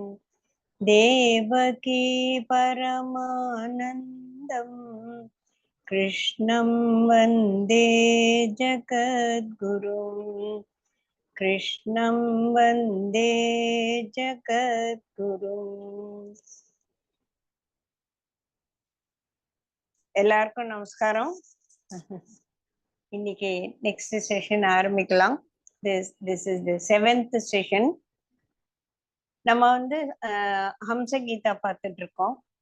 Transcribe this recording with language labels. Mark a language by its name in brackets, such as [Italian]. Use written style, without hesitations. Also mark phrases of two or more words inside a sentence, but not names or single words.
[Sanskrit] देवकी परमानन्दं कृष्णं वन्दे जगद्गुरुं कृष्णं वन्दे जगद्गुरुं. [Tamil] எல்லாருக்கும் நமஸ்காரம். இன்னைக்கு [English] next session [Tamil] ஆரம்பிக்கலாம். [English] This is the 7th session. [Tamil] நம்ம ஹம்ச கீதா பார்த்துட்டு இருக்கோம்.